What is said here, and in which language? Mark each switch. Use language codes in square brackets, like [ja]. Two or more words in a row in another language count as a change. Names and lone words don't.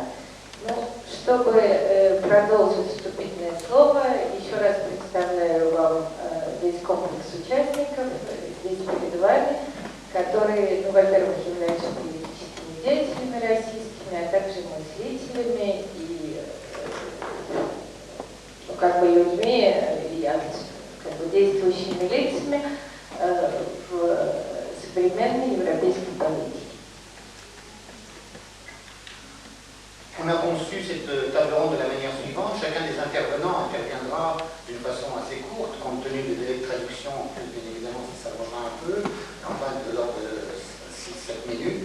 [ru] Ну, чтобы продолжить вступительное слово, еще раз представляю вам весь комплекс участников здесь перед вами, которые, ну, во-первых, являются политическими деятелями российскими, а также мыслителями и, ну, как бы людьми и как бы действующими лицами в современной европейской политике. [fr] On a conçu cette table ronde de la manière suivante. Chacun des intervenants interviendra d'une façon assez courte, compte tenu des délais de traduction, en plus, bien évidemment, ça s'allongera un peu, en bas de l'ordre de 6-7 minutes.